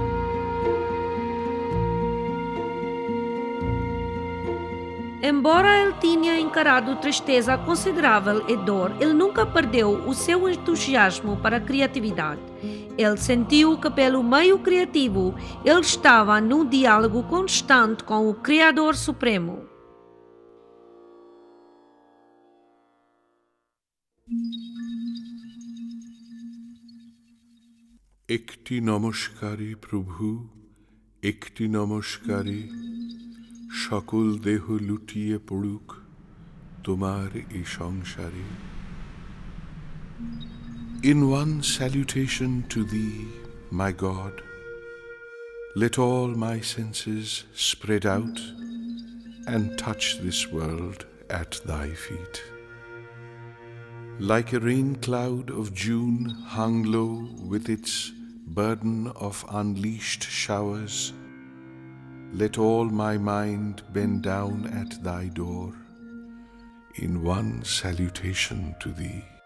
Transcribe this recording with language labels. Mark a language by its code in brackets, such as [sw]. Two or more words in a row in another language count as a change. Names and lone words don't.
[pt] Embora ele tenha encarado tristeza considerável e dor, ele nunca perdeu o seu entusiasmo para a criatividade. Ele sentiu que pelo meio criativo ele estava num diálogo constante com o Criador Supremo. [bn] একটি নমস্কারে প্রভু, একটি নমস্কারে সকল দেহ লুটিয়ে পড়ুক তোমার এই সংসারে। [en] In one salutation to thee, my God, let all my senses spread out and touch this world at thy feet. Like a rain cloud of June hung low with its burden of unleashed showers, let all my mind bend down at thy door in one salutation to thee.